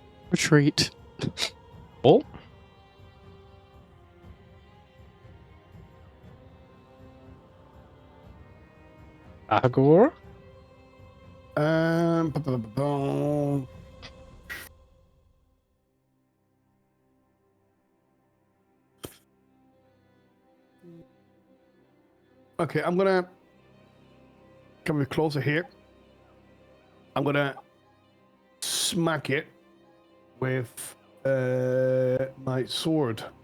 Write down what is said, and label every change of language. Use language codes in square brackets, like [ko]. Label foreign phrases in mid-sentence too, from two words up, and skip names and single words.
[en] Retreat. Oh. Ahagor. Ba-ba-ba-ba. Okay, I'm gonna come a bit closer here. I'm gonna smack it with my sword.